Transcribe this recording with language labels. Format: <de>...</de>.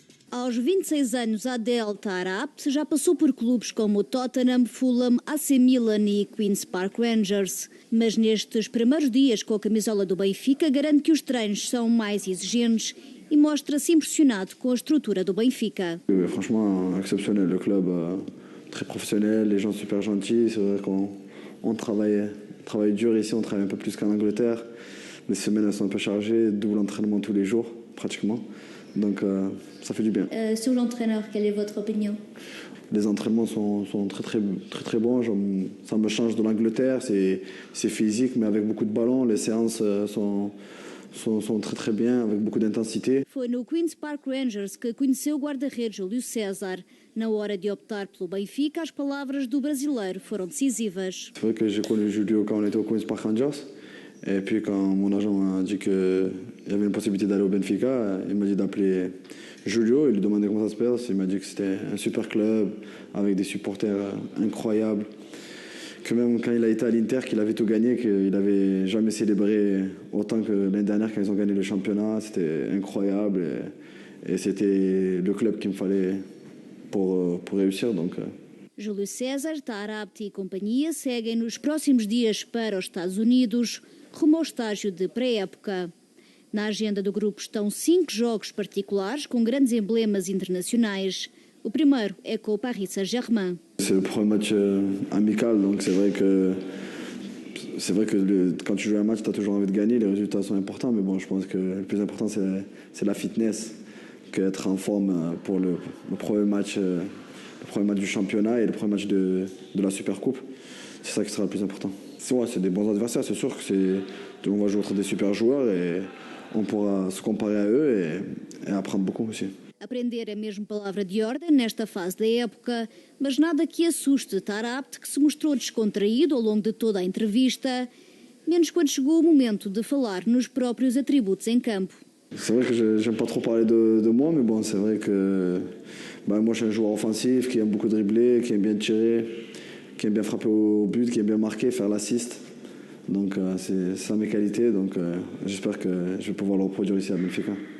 <pt>Aos 26 anos, Adel Taarabt já passou por clubes como o Tottenham, Fulham, AC Milan e Queen's Park Rangers. Mas nestes primeiros dias com a camisola do Benfica, garante que os treinos são mais exigentes e mostra-se impressionado com a estrutura do Benfica.</pt> <fr>Franchement, exceptionnel. Le club très professionnel, les gens super gentils. C'est vrai qu'on travaille dur ici, on travaille un peu plus qu'en Angleterre. Les semaines elles sont un peu chargées, double entraînement tous les jours pratiquement. Donc ça fait du bien. Sur l'entraîneur, quelle est votre opinion? Les entraînements sont très bons. Ça me change de l'Angleterre. C'est physique, mais avec beaucoup de ballons. Les séances sont très bien, avec beaucoup d'intensité.</fr> <pt>Foi no Queen's Park Rangers que conheceu o guarda-redes Júlio César. Na hora de optar pelo Benfica, as palavras do brasileiro foram decisivas.</pt> <fr>C'est vrai que j'ai connu Julio quand on était au Queen's Park Rangers. Et puis quand mon agent m'a dit qu'il y avait une possibilité d'aller au Benfica, il m'a dit d'appeler Julio et lui demander comment ça se passe. Il m'a dit que c'était un super club avec des supporters incroyables. Que même quand il a été à l'Inter, qu'il avait tout gagné, qu'il n'avait jamais célébré autant que l'année dernière quand ils ont gagné le championnat. C'était incroyable et c'était le club qu'il me fallait pour réussir. Donc,</fr> <pt>Júlio César, Taarabt e companhia seguem nos próximos dias para os Estados Unidos, rumo ao estágio de pré-época. Na agenda do grupo estão 5 jogos particulares com grandes emblemas internacionais. O primeiro é com o Paris Saint-Germain.</pt> <fr>C'est le premier match amical, donc c'est vrai que quand tu joues un match, tu as toujours envie de gagner. Les résultats sont importants, mais bon, je pense que le plus important, c'est la fitness, qu'être en forme pour le premier match du championnat et le premier match de la Supercoupe. C'est ça qui sera le plus important. C'est des bons adversaires, c'est sûr on va jouer contre des super joueurs et on pourra se comparer à eux et apprendre beaucoup aussi.</fr> <pt>Aprender é mesmo palavra de ordem nesta fase da época, mas nada que assuste Taarabt, que se mostrou descontraído ao longo de toda a entrevista, menos quando chegou o momento de falar nos próprios atributos em campo.</pt> <fr>C'est vrai que j'aime pas trop parler de moi, mais bon, c'est vrai que moi je suis un joueur offensif qui aime beaucoup dribbler, qui aime bien tirer, qui aime bien frapper au but, qui aime bien marquer, faire l'assist. Donc c'est ça mes qualités, donc j'espère que je vais pouvoir le reproduire ici à Benfica.</fr>